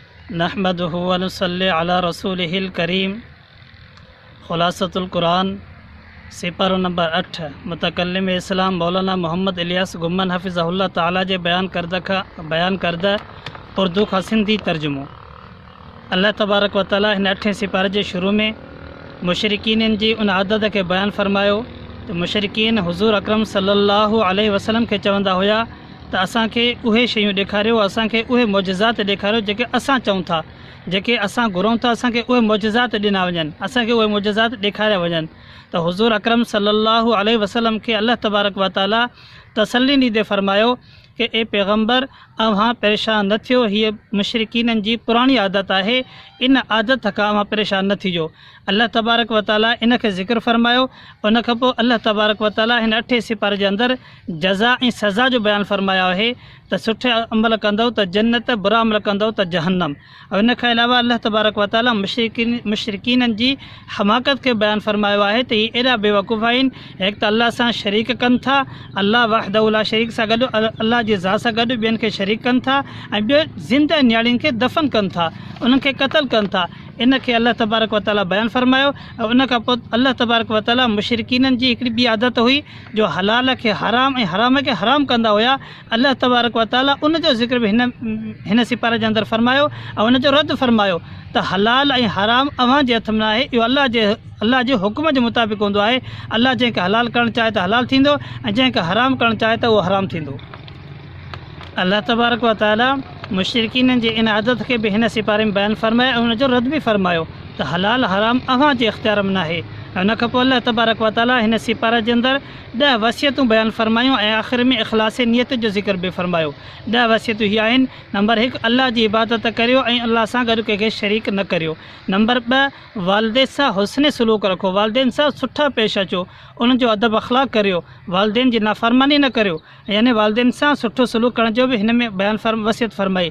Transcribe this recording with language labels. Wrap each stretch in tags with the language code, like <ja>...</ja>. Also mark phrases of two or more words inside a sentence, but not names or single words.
<ar>نحمده ونصلي على رسوله الكريم.</ar> <sd>खुलासतुल कुरान सिपर नंबर 8 मुतकल्लिम इस्लाम मौलाना मोहम्मद इलियास गुम्मन हफ़िज़हुल्लाह ताला जे बयान करदा उर्दू का सिंधी तर्जुमो। अल्लाह</sd> <ar>تبارك وتعالى</ar> <sd>हिन 8 सिपारे जे शुरू में मुशरिकीन जी उन आदत के बयान फरमायो तो मुशरिकीन हुज़ूर अकरम</sd> <ar>صلى الله عليه وسلم</ar> <sd>के चवंदा हुया तो असांखे उहे शयूं ॾेखारियो, असांखे उहे मौजज़ात ॾेखारियो जेके असां चऊं था, जेके असां घुरूं था असांखे उहे मौजज़ात ॾिना वञनि, असांखे उहे मौजज़ात ॾेखारिया वञनि। त हुज़ूर अकरम</sd> <ar>صلى الله عليه وسلم</ar> <sd>खे अल्लाह</sd> <ar>تبارك وتعالى</ar> <sd>तसल्ली ॾींदे फरमायो कि ए पैगम्बर अव्हां परेशान न थियो, हीअ मुशरिकीन जी पुराणी आदत आहे, इन आदत खां अव्हां परेशान न थिजो। अल्लाह</sd> <ar>تبارك وتعالى</ar> <sd>इन खे ज़िक्र फरमायो। उन खां पोइ अल्लाह</sd> <ar>تبارك وتعالى</ar> <sd>हिन 8 सिपारे जे अंदरि जज़ा ऐं सज़ा जो बयानु फरमायो आहे त सुठे अमल कंदव त जन्नत, बुरा अमल कंदव त जहन्नम। ऐं इन खां अलावा अल्लाह</sd> <ar>تبارك وتعالى</ar> <sd>मुशरिकीन जी हमाकत खे बयानु फरमायो आहे त हीअ एॾा बेवकूफ़ आहिनि, हिकु त अल्लाह सां शरीक कनि था,</sd> <ar>الله وحده لا شريك</ar> <sd>सां गॾु अल्लाह जी ज़ात सां गॾु ॿियनि खे शरीक कनि था ऐं ॿियो ज़िंदा न्याणियुनि खे दफ़न कनि था, उन्हनि खे क़तल कनि था। इन खे अल्लाह</sd> <ar>تبارك وتعالى</ar> <sd>बयानु फरमायो। ऐं उन खां पोइ अल्लाह</sd> <ar>تبارك وتعالى</ar> <sd>मुशरिकीन जी हिकिड़ी ॿी आदत हुई जो हलाल खे हराम ऐं हराम खे हराम कंदा हुया। अल्लाह</sd> <ar>تبارك وتعالى</ar> <sd>उन जो ज़िक्र बि हिन सिपारे जे अंदरि फरमायो ऐं उन जो रद्द फरमायो त हलाल ऐं हराम अव्हां जे हथ में न आहे, इहो अल्लाह जे हुकुम जे मुताबिक़ हूंदो आहे। अल्लाह जंहिंखे हलाल करणु चाहे त हलाल थींदो ऐं जंहिंखे हराम करणु चाहे त उहो हराम थींदो। अल्लाह</sd> <ar>تبارك وتعالى</ar> <sd>मुशरिकीन जी इन आदत के भी हिन सिपारे में बयान फरमाया और उनजो रद्द भी फरमायो तो हलाल हराम अव्हां जे इख्तियार में न आहे। उन खां पोइ अल्लाह</sd> <ar>تبارك وتعالى</ar> <sd>हिन सिपारे जे अंदरि 10 वसियतूं बयान फरमायूं ऐं आख़िर में इख़लास नियत जो ज़िक्र भी फरमायो। 10 वसियतूं हीअ आहिनि। नंबर 1 अल्लाह जी इबादत करियो ऐं अल्लाह सां गॾु कंहिंखे शरीक न करियो। नंबर 2 वालिदैन सां हुस्न सलूक रखो, वालिदैन सां सुठा पेश अचो, उन्हनि जो अदब अख़लाक करियो, वालिदैन जी नाफ़रमानी न करियो, यानी वालिदैन सां सुठो सलूक करण जो भी हिन में बयान वसियत फरमाई।</sd>